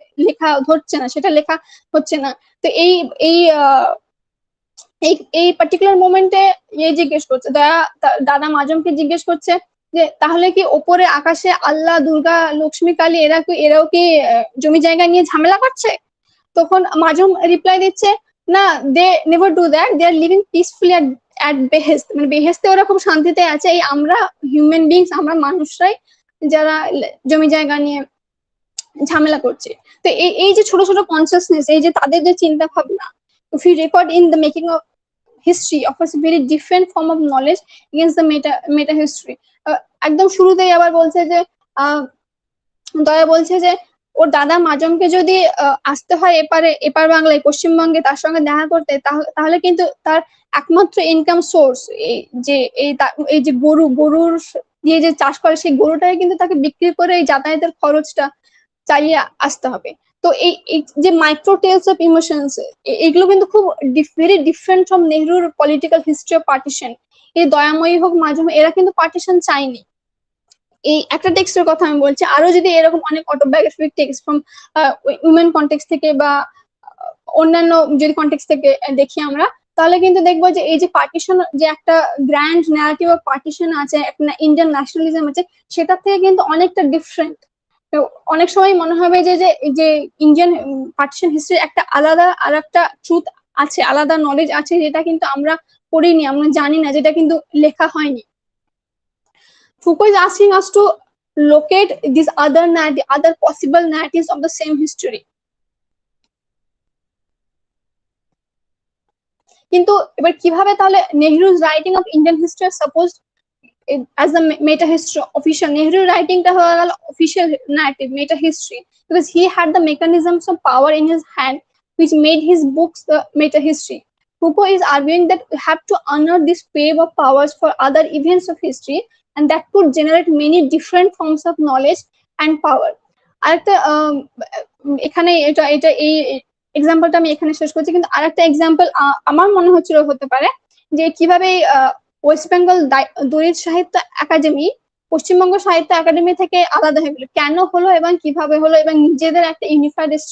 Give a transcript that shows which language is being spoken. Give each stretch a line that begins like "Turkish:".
Bangla: লেখা ধরছে না, সেটা লেখা হচ্ছে না। তো এই এই এই পার্টিকুলার মোমেন্টে জিজ্ঞেস করছে, দাদা মাজমকে জিজ্ঞেস করছে যে তাহলে কি ওপরে আকাশে আল্লাহ, দুর্গা, লক্ষ্মী, কালী এরাও কি জমি জায়গা নিয়ে ঝামেলা করছে? তখন মাজুম রিপ্লাই দিচ্ছে, না,
English: they never do that, they are living peacefully at বেহেস্ত,
Bangla: মানে বেহেস্তে ওরা খুব শান্তিতে আছে। এই আমরা হিউম্যান বিংস, আমরা মানুষরাই যারা জমি জায়গা নিয়ে ঝামেলা করছে। তো এই যে ছোট ছোট কনসিয়াসনেস, এই যে তাদের যে চিন্তা ভাবনা,
English: if you record in the making of history offers a very different form of knowledge against the meta history.
Bangla: একদম শুরুতেই আবার বলছে যে দয়া বলছে যে ওর দাদা মাজমকে যদি আসতে হয় এপার বাংলায়, পশ্চিমবঙ্গে তার সঙ্গে দেখা করতে, তাহলে কিন্তু তার একমাত্র ইনকাম সোর্স এই যে গরুর দিয়ে যে চাষ করে, সেই গরুটাকে কিন্তু তাকে বিক্রি করে এই যাতায়াতের খরচটা চালিয়ে আসতে হবে। তো এই যে মাইক্রো টেলস অফ ইমোশনস, এগুলো কিন্তু খুব very different from নেহরুর political history of partition. এই দয়াময়ী হোক, মাজুম, এরা কিন্তু পার্টিশন চায়নি। এই একটা টেক্সটের কথা আমি বলছি, আরো যদি এরকম অনেক অটোবায়োগ্রাফিক টেক্সট ফ্রম উইমেন কনটেক্সট থেকে বা অন্যান্য যদি কনটেক্সট থেকে দেখি আমরা, তাহলে কিন্তু দেখবো যে এই যে পার্টিশন, যে একটা গ্র্যান্ড ন্যারেটিভ অফ পার্টিশন আছে, একটা ইন্ডিয়ান ন্যাশনালিজম আছে, সেটার থেকে কিন্তু অনেকটা ডিফারেন্ট। অনেক সময় মনে হবে যে ইন্ডিয়ান পার্টিশন হিস্ট্রি একটা আলাদা আর একটা ট্রুথ আছে, আলাদা নলেজ আছে, যেটা কিন্তু আমরা পড়িনি, আমরা জানি না, যেটা কিন্তু লেখা হয়নি।
English: Foucault is asking us to locate these other possible narratives of the same history.
Bangla: কিন্তু এবার কিভাবে তাহলে নেহরু's
English: writing of Indian history supposed as the meta history official, Nehru writing
Bangla: টা হয়ে গেল
English: official narrative meta history, because he had the mechanisms of power in his hand which made his books the meta history. Foucault is arguing that we have to honor this wave of powers for other events of history, and that could generate many different forms of knowledge and power.
Bangla: আরেকটা এখানে এটা এই এক্সাম্পলটা আমি এখানে শেষ করছি, কিন্তু আরেকটা এক্সাম্পল আমার মনে হচ্ছিল হতে পারে যে কিভাবে ওয়েস্ট বেঙ্গল দলিত সাহিত্য একাডেমি পশ্চিমবঙ্গ সাহিত্য একাডেমি থেকে আলাদা হয়ে গেল, কেন হলো এবং কিভাবে হলো, এবং নিজেদের একটা ইউনিফাইড